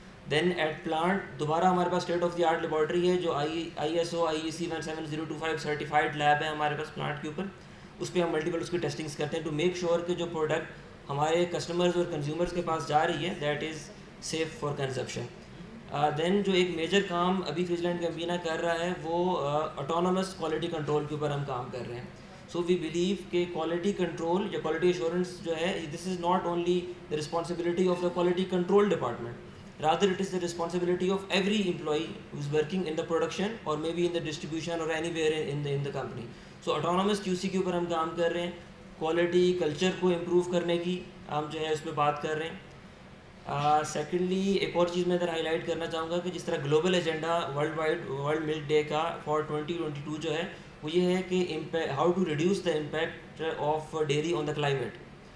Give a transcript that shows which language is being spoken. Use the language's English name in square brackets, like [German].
[Urdu] Then at plant دوبارہ ہمارے پاس state of the art laboratory ہے جو ISO IEC 17025 سرٹیفائڈ لیب ہے ہمارے پاس پلانٹ کے اوپر. اس پہ ہم ملٹیپل اس کی ٹیسٹنگس کرتے ہیں [English] to make sure [Urdu] کہ جو پروڈکٹ ہمارے کسٹمرز اور کنزیومرز کے پاس جا رہی ہے [English] That is safe for consumption. [Urdu] دین جو ایک میجر کام ابھی فریزلینڈ کیمپینا کر رہا ہے وہ آٹونومس کوالٹی کنٹرول کے اوپر ہم کام کر رہے ہیں. [English] So we believe کہ quality control یا quality assurance جو ہے this is not only the responsibility of the quality control department, rather it is the responsibility of every employee who is working in the production or maybe in the distribution or anywhere in the company. So autonomous QC [Urdu] کے اوپر ہم کام کر رہے ہیں, quality culture کو improve کرنے کی ہم جو ہے اس پہ بات کر رہے ہیں. سیکنڈلی ایک اور چیز میں ادھر ہائی لائٹ کرنا چاہوں گا کہ جس طرح گلوبل ایجنڈا ورلڈ ملک ڈے کا فار 2022 جو ہے وہ یہ ہے کہ [English] How to reduce the impact of dairy on the climate.